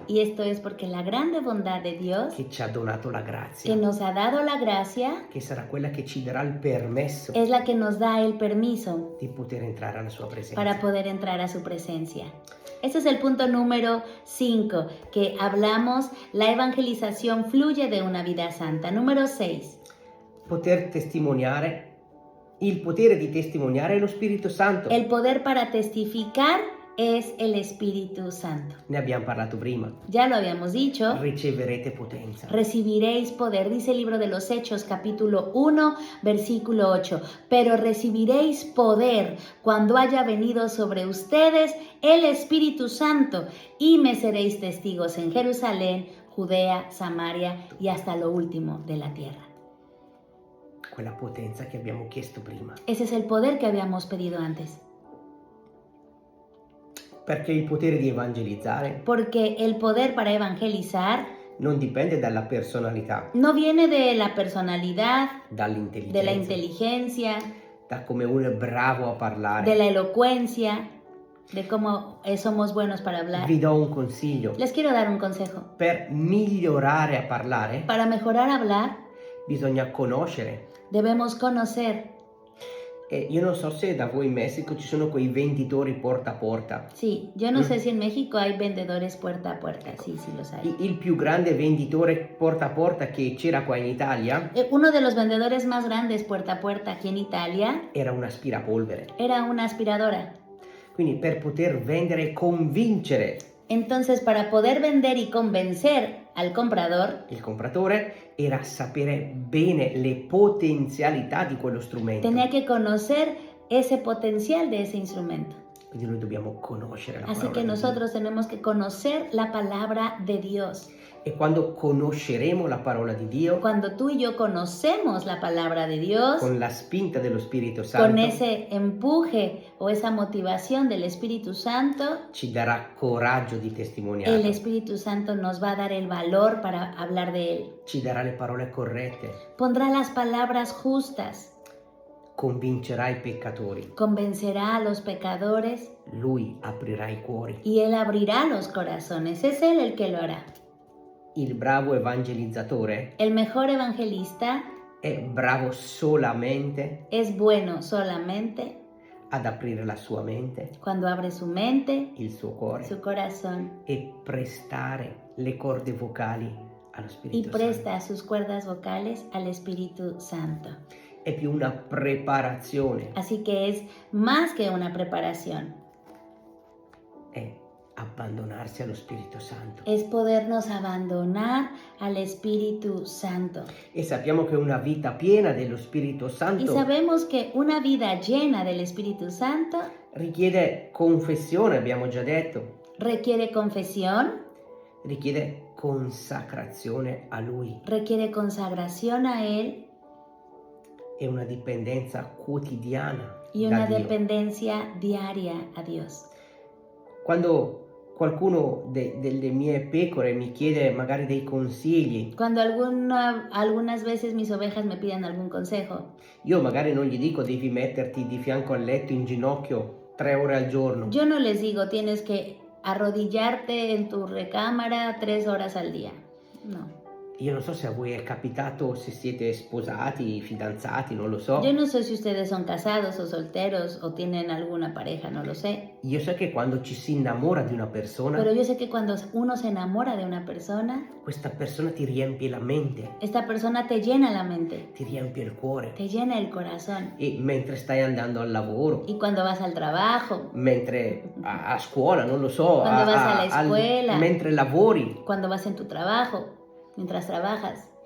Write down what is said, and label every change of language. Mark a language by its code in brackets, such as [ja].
[es] Y esto es porque la grande bondad de Dios, [it] che ci ha donato la [es] que [it] grazia, [es] nos ha dado la gracia, [it] che sarà quella che ci darà il permesso [es] es la que nos da el permiso [it] di poter entrare alla sua presenza. [es] para poder entrar a su presencia. Este es el punto número 5, que hablamos, la evangelización fluye de una vida santa. Número 6, [it] Poter testimoniare, il potere di testimoniare è lo Spirito Santo. [es] el poder para testificar es el Espíritu Santo. [it] Ne abbiamo parlato prima. [es] Ya lo habíamos dicho. [it] Riceverete potenza. [es] Recibiréis poder, dice el libro de los Hechos, capítulo 1, versículo 8. Pero recibiréis poder cuando haya venido sobre ustedes el Espíritu Santo y me seréis testigos en Jerusalén, Judea, Samaria y hasta lo último de la tierra. [it] Quella potenza che abbiamo chiesto prima. [es] Ese es el poder que habíamos pedido antes. [it] Perché il potere di evangelizzare [es] Porque el poder para evangelizar [it] non dipende dalla personalità, [es] no viene de la personalidad, [it] dall'intelligenza, [es] de la inteligencia, [it] da come uno è bravo a parlare. [es] de la elocuencia, de cómo somos buenos para hablar. [it] Vi do un consiglio. [es] Les quiero dar un consejo. [it] Per migliorare a parlare [es] Para mejorar hablar, [it] bisogna conoscere. [es] debemos conocer. [it] E io non so se da voi in Messico ci sono quei venditori porta a porta. [es] Sí, yo no sé si en México hay vendedores puerta a puerta. Sí, sí los hay. [it] Il più grande venditore porta a porta che c'era qua in Italia [es] Uno de los vendedores más grandes puerta a puerta aquí en Italia [it] era un aspirapolvere. [es] era una aspiradora. [it] Quindi per poter vendere e convincere [es] Entonces, para poder vender y convencer al comprador, [it] il compratore era sapere bene le potenzialità di quello strumento. [es] tenía que conocer ese potencial de ese instrumento. [it] Quindi noi dobbiamo conoscere la [es] Así [it] parola [es] que [it] di [es] nosotros tenemos que conocer la palabra de Dios. [it] Dio. E quando conosceremo la parola di Dio, [es] Cuando tú y yo conocemos la palabra de Dios, [it] con la spinta dello Spirito Santo, [es] con ese empuje o esa motivación del Espíritu Santo, [it] ci darà coraggio di [es] el [it] testimoniare, [es] Espíritu Santo nos va a dar el valor para hablar de Él. [it] ci darà le parole corrette, [es] Pondrá las palabras justas, [it] convincerà i peccatori, [es] convencerá a los pecadores [it] Lui aprirà i cuori. [es] y Él abrirá los corazones. Es Él el que lo hará. [it] Il bravo evangelizzatore [es] El mejor evangelista [it] è bravo solamente [es] es bueno solamente [it] ad aprire la sua mente, [es] cuando abre su mente, [it] il suo cuore [es] su corazón [it] e prestare le corde vocali allo [es] y [it] Spirito Santo. [es] presta sus cuerdas vocales al Espíritu Santo. [it] È più una preparazione, [es] Así que es más que una preparación, [it] è abbandonarsi allo Spirito Santo. [es] es podernos abandonar al Espíritu Santo. [it] E sappiamo che una vita piena dello Spirito [es] Y [it] Santo [es] sabemos que una vida llena del Espíritu Santo [it] richiede confessione, abbiamo già detto, [es] requiere confesión, [it] richiede consacrazione a Lui [es] requiere consagración a Él [it] e una dipendenza quotidiana [es] y [it] da una Dio. [es] dependencia diaria a Dios. [it] Quando qualcuno delle mie pecore mi chiede magari dei consigli, [es] Cuando algunas veces mis ovejas me piden algún consejo, [it] io magari non gli dico devi metterti di fianco al letto in ginocchio 3 ore al giorno. [es] yo no les digo tienes que arrodillarte en tu recámara 3 horas al día. No. [it] Io non so se a voi è capitato, se siete sposati, fidanzati, non lo so. [es] Yo no sé si ustedes son casados o solteros o tienen alguna pareja, no lo sé. [it] Io so che quando ci si innamora di una persona, [es] Pero yo sé que cuando uno se enamora de una persona, [it] questa persona ti riempie la mente, [es] esta persona te llena la mente, [it] ti riempie il cuore. [es] te llena el corazón. [it] E mentre stai andando al lavoro, [es] Y cuando vas al trabajo, [it] mentre a scuola, non lo so, [es] Quando vas alla escuela. [it] mentre lavori, [es] cuando vas en tu trabajo, mientras trabajas,